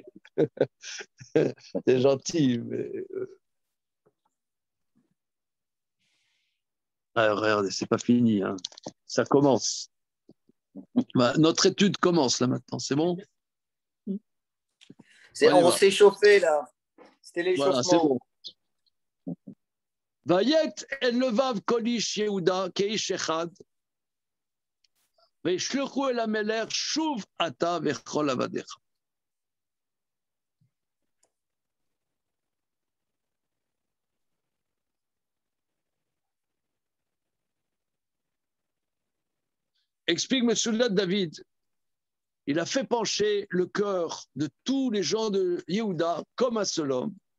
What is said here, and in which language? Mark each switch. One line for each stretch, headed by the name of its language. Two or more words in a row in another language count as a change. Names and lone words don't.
French: T'es gentil, mais. Regardez, c'est pas fini. Hein. Ça commence. Bah, notre étude commence là maintenant, c'est bon? On s'est chauffé là. C'était l'échauffement. Voilà, c'est bon.
Hebrew: ויט את לבב כל איש יהודה כאיש אחד. וישלחו אל המלך שוב אתה וכל עבדיך.
French: Explique M. David, il a fait pencher le cœur de tous les gens de Yehuda comme un seul homme.